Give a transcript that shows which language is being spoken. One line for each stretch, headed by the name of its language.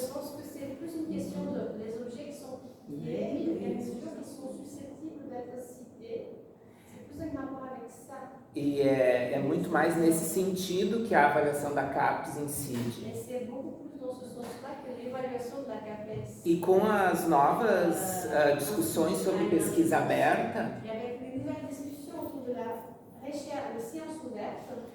French: Je pense que c'est plus une question des objets qui sont publiés, et des objets qui sont susceptibles d'être cités. C'est plus un rapport avec ça.
Portuguese: E é muito mais nesse sentido que a avaliação da CAPES incide.
French: Et c'est beaucoup plus dans ce sens-là que l'évaluation de la CAPES.
Portuguese: E com as novas discussões sobre pesquisa aberta,
French: Et avec les nouvelles discussions autour de la recherche, de science ouverte,